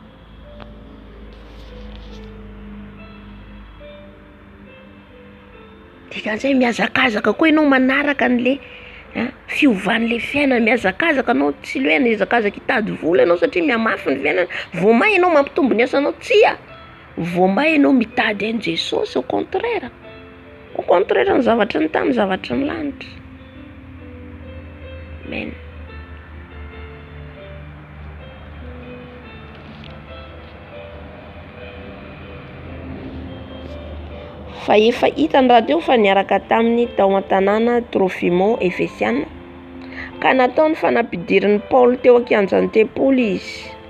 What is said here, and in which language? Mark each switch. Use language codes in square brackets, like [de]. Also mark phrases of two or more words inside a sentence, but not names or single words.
[mg] Dikan'izay miazakazaka koa ianao manaraka an'le fiovan'le fiainana, miazakazaka anao tsy hoe miazakazaka hitady vola ianao satria miamafy ny fiainana. Vao may ianao mampitombo ny asanao, tsia. Vao may ianao mitady an' Jesosy, [fr] au contraire. Au contraire [mg] ny zavatra ny tany, zavatra ny lanitra. Amen. Fa efa hitany raha teo fa niaraka tamin'ny tao an-tanàna Trofimo Efesiana ka nataony fanampidirin'ny Paoly teo ankianjan'ny tempoly izy.